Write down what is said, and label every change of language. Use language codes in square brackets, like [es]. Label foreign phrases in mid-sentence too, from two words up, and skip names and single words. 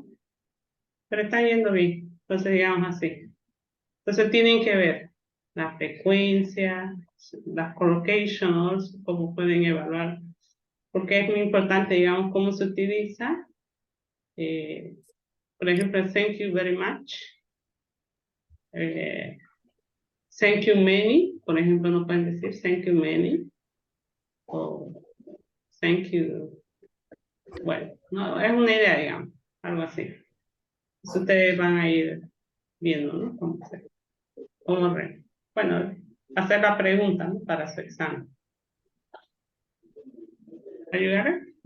[es] Pero están yendo bien, entonces digamos así. Entonces tienen que ver la frecuencia, las collocations, cómo pueden evaluar, porque es muy importante, digamos, cómo se utiliza. Por ejemplo, [en] thank you very much. Thank you many, [es] por ejemplo, no pueden decir [en] thank you many. [es] O [en] thank you. [es] Bueno, no, es una idea, digamos, algo así. Entonces ustedes van a ir viendo, ¿no? Bueno, hacer la pregunta, ¿no? Para su examen. ¿Ayudar?